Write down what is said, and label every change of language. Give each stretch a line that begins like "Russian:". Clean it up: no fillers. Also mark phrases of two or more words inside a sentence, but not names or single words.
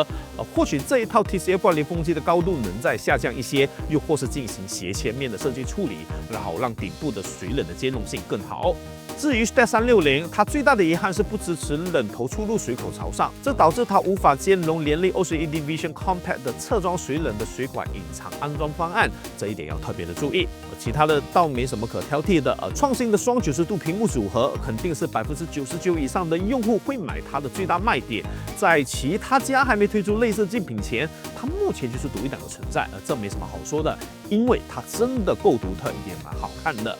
Chinese: 或許這一套 TCL 冠霖風機的高度能再下降一些，又或是進行斜切面的設計處理，然後讓頂部的水冷的兼容性更好。至於 STAT 360，它最大的遺憾是不支持冷頭出入水口朝上，這導致它無法兼容聯力 OCED Vision Compact 的側裝水冷的水管隱藏安裝方案，這一點要特別的注意。其他的倒沒什麼可挑剔的，創新的雙90度屏幕組合肯定是99%以上的用戶會買它的最大賣點。在其他家還沒推出類似競品前，它目前就是獨一檔的存在，這沒什麼好說的，因為它真的夠獨特，也蠻好看的。